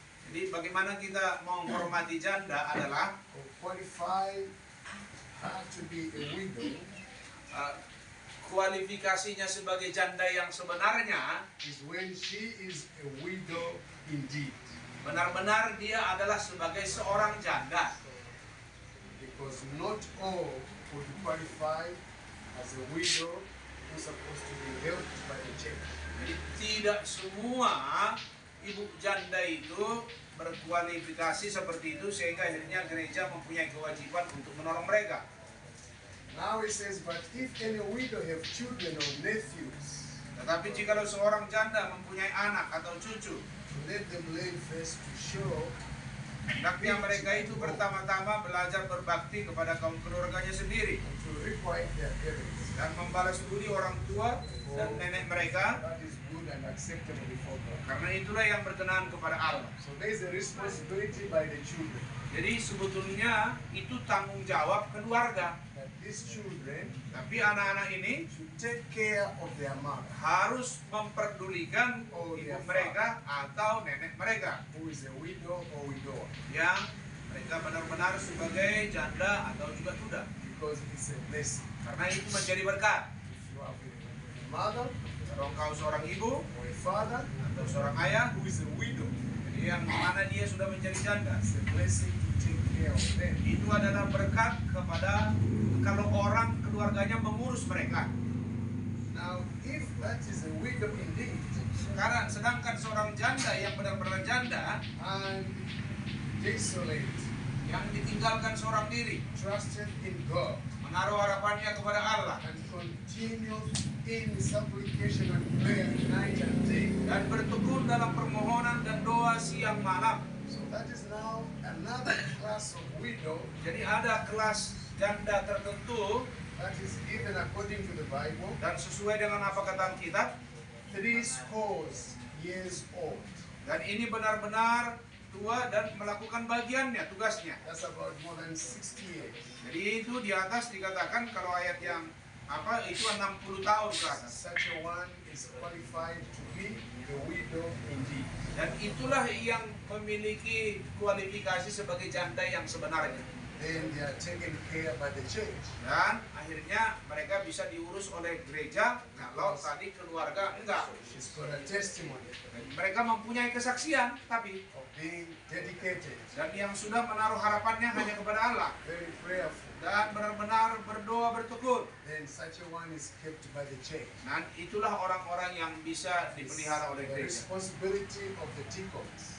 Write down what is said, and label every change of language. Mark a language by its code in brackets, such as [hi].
[id] Jadi bagaimana kita menghormati janda adalah [en] or qualify her to be a widow [id] kualifikasinya sebagai janda yang sebenarnya [en] is when she is a widow indeed. [id] benar-benar dia adalah sebagai seorang janda. [en] Because not all would qualify as a widow who's supposed to be helped by the church. [id] Jadi tidak semua ibu janda itu berkualifikasi seperti itu sehingga akhirnya gereja mempunyai kewajiban untuk menolong mereka. [en] Now it says, but if any widow have children or nephews, [id] Tetapi jikalau seorang janda mempunyai anak atau cucu, [en] let them learn first to show [id] hendaknya mereka itu pertama-tama belajar berbakti kepada kaum keluarganya sendiri [en] and to requite their parents. [id] dan membalas budi orang tua dan nenek mereka, [en] That is good and acceptable before God. [id] karena itulah yang berkenan kepada Allah. [en] So there is a responsibility by the children [id] Jadi sebetulnya itu tanggung jawab keluarga. [en] that these children [id] Tapi anak-anak ini [en] should take care of their mother, [id] harus memperdulikan ibu mereka atau nenek mereka [en] who is a widow or widower, [id] yang mereka benar-benar sebagai janda atau juga duda, [en] because it's a blessing. [id] karena itu menjadi berkat. [en] If you have a mother [id] Kalau engkau seorang ibu [en] or a father [id] atau seorang ayah, [en] who is a widow, [id] jadi yang mana dia sudah menjadi janda, [en] it's a blessing to take care of them. [id] itu adalah berkat kepada kalau orang keluarganya mengurus mereka. [en] Now, if that is a widow indeed, [id] Sedangkan seorang janda yang benar-benar janda [en] and desolate, [id] yang ditinggalkan seorang diri, [en] trusted in God, [id] menaruh harapannya kepada Allah [en] and continue in supplication and prayer night and day. [id] dan bertekun dalam permohonan dan doa siang malam. [en] So that is now another class of widow [id] Jadi ada kelas janda tertentu [en] that is given according to the Bible, [id] dan sesuai dengan apa kata Alkitab, [en] 70 years old. [id] dan ini benar-benar tua dan melakukan bagiannya, tugasnya. [en] That's about more than 60 years. [id] Jadi itu di atas dikatakan kalau ayat yang itu 60 tahun ke atas. [en] Such a one is qualified to be a widow indeed. [id] Dan itulah yang memiliki kualifikasi sebagai janda yang sebenarnya. [en] then they are taken care by the church. [id] Dan akhirnya mereka bisa diurus oleh gereja. Kalau tadi keluarga enggak. [en] She's got a testimony [id] Mereka mempunyai kesaksian, tapi [en] of being dedicated, [id] dan yang sudah menaruh harapannya hanya kepada Allah [en] very prayerful. [id] dan benar-benar berdoa bertekun. [en] Then such a one is kept by the church. [id] Dan itulah orang-orang yang bisa dipelihara oleh [en] The [id] gereja. [en] responsibility of the deacons